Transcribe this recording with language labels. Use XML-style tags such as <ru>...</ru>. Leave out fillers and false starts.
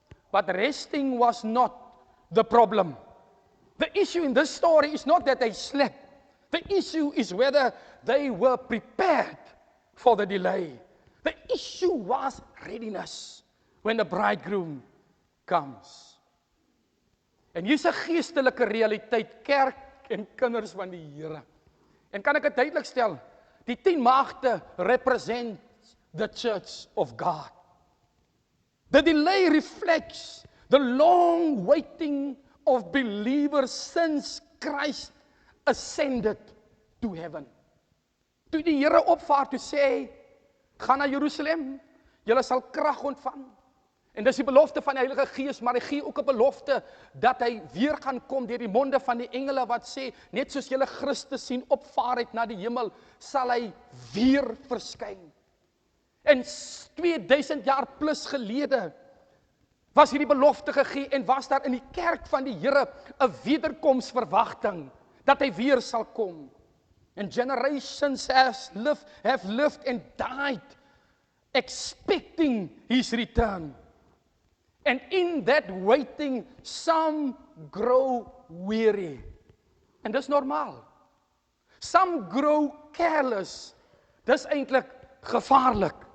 <en>But resting was not the problem. The issue in this story is not that they slept. The issue is whether they were prepared for the delay. The issue was readiness when the bridegroom comes.</en> <af>En hier's 'n geestelike realiteit, kerk en kinders van die Here. En kan ek dit duidelik stel? Die 10 maagde</af> <en>represent the church of God. The delay reflects the long waiting of believers since Christ ascended to heaven.</en> <af>Toe die Here opvaar toe sê, gaan na Jerusalem, julle sal krag ontvang. En dis die belofte van die Heilige Gees, maar hy gee ook 'n belofte dat hy weer gaan kom deur die monde van die engele wat sê, net soos julle Christus sien opvaar het na die hemel, sal hy weer verskyn. En 2000 jaar plus gelede was hierdie belofte gegee en was daar in die kerk van die Here 'n wederkomsverwagting dat hy weer sal kom.</af> <en>And generations have lived and died expecting his return. And in that waiting, some grow weary.</en> <af>En dis normaal.</af> <en>Some grow careless.</en> <af>Dis eintlik gevaarlik.</af>